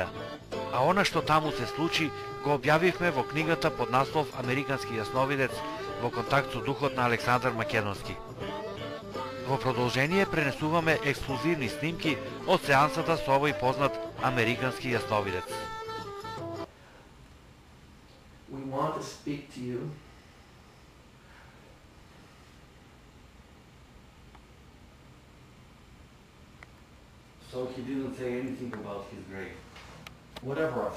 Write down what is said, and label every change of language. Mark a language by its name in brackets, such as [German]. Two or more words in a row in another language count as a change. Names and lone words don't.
[Macedonian] А она што таму се случи, го објавивме во книгата под наслов Американски јасновидец во контакт со духот на Александар Македонски. Во продолжение пренесуваме ексклузивни снимки од сеансата со овој познат американски јасновидец. [English] We want to speak to you. So he didn't say anything about his grave. Whatever I've